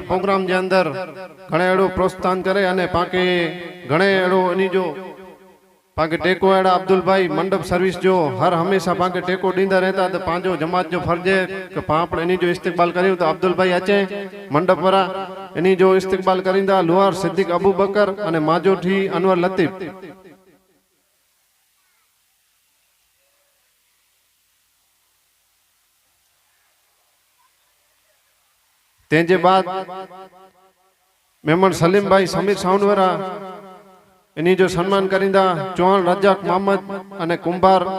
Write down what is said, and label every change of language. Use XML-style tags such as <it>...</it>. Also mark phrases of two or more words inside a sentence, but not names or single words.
<kfr>प्रोग्राम जे अंदर घणे अहिड़ो प्रोत्साहन करे अने पाके घणे अहिड़ो इन्हीं जो पाके टेको अहिड़ा अब्दुल भाई मंडप सर्विस जो हर हमेशा पाके टेको ॾींदा रहता तो पांजो जमात जो फर्ज है कि पाण इन्हीं जो इस्तकबाल करियूं। तो अब्दुल भाई अचे मंडप वारा इन्हीं जो इस्तकबाल करींदा लुहार सिद्दीक अबू बकर अने माजोठी अनवर लतीफ। तेजे बाद मेमन सलीम भाई समीर साउनवरा इन्हीं जो सम्मान करींदा चौहान रजाक मोहम्मद अने कुंभार।</kfr>